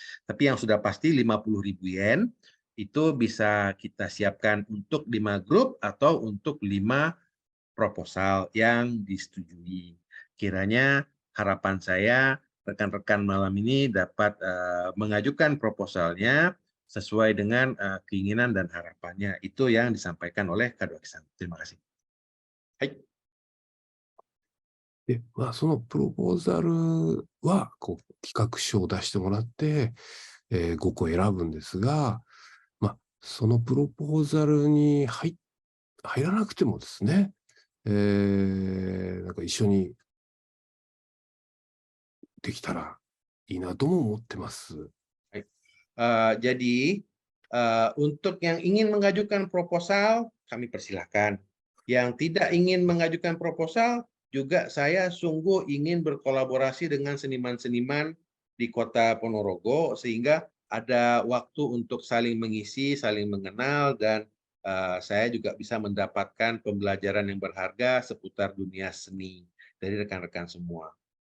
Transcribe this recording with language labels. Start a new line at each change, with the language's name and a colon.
Indonesian: Tapi yang sudah pasti 50.000 yen itu bisa kita siapkan untuk 5 grup atau untuk 5 proposal yang disetujui. Kiranya harapan saya rekan-rekan malam ini dapat mengajukan proposalnya sesuai dengan keinginan dan harapannya. Itu yang disampaikan oleh Kadoaki-san. Terima kasih. Hai.
Japanese: で、そのプロポーザルは、企画書を出してもらって、5個選ぶんですが、そのプロポーザルに入らなくてもですね、なんか一緒にできたらいいなとも思ってます。
Indonesian: Jadi untuk yang ingin mengajukan proposal kami persilahkan. Yang tidak ingin mengajukan proposal juga saya sungguh ingin berkolaborasi dengan seniman-seniman di Kota Ponorogo sehingga ada waktu untuk saling mengisi, saling mengenal dan saya juga bisa mendapatkan pembelajaran yang berharga seputar dunia seni dari rekan-rekan semua.